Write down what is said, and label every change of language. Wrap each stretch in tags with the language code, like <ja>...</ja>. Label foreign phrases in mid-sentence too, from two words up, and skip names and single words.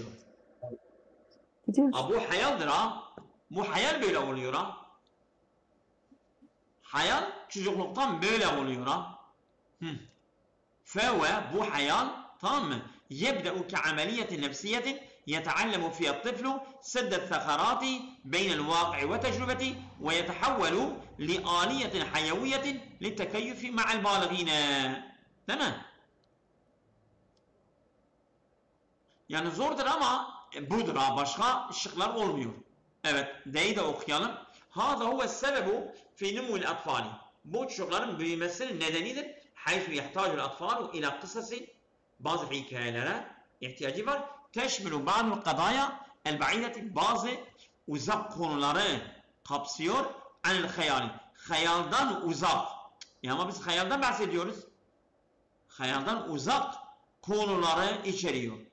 <tr>Biliyorsun. Bu hayaldir ha. Bu hayal böyle oluyor ha. Hayal çocukluktan böyle oluyor ha. Feve, bu hayal, tamam mı?</tr> <ar>يبدأ كعملية نفسية يتعلم فيها الطفل سد الثغرات بين الواقع وتجربته ويتحول لآلية حيوية للتكيف مع البالغين.</ar> <tr>Tamam. Yani zordur ama budur ha. Başka şıklar olmuyor. Evet. D'yi de okuyalım.</tr> <ar>هذا هو السبب في نمو الأطفال.</ar> <tr>Bu çocukların büyümesinin nedenidir.</tr> <ar>حيث يحتاج الأطفال إلى قصص,</ar> <tr>bazı hikayelere ihtiyacı var.</tr> <ar>تشمل بعض القضايا البعيدة,</ar> <tr>bazı uzak konuları kapsıyor.</tr> <ar>عن الخيال,</ar> <tr>hayaldan uzak. Ama biz hayalden bahsediyoruz. Hayaldan uzak konuları içeriyor.</tr>